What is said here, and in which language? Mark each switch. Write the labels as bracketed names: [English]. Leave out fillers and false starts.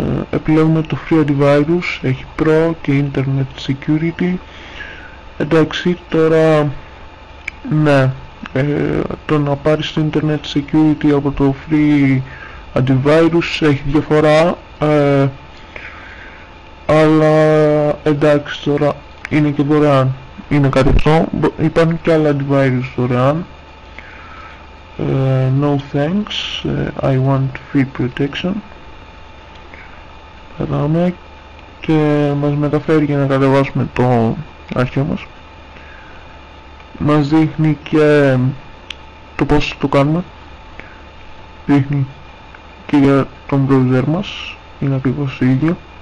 [Greek] Επιλέγουμε το Free Antivirus, έχει Pro και Internet Security. Εντάξει, τώρα ναι, το να πάρεις το Internet Security από το Free Antivirus έχει διαφορά, αλλά εντάξει, τώρα είναι και δωρεάν, είναι κάτι αυτό. Υπάρχουν και άλλα antivirus δωρεάν. [English] No thanks, I want free protection. [Greek] Πατάμε και μας μεταφέρει για να κατεβάσουμε το αρχείο μας. Μας δείχνει και το πώς το κάνουμε, δείχνει και για τον browser μας, είναι ακριβώς το ίδιο.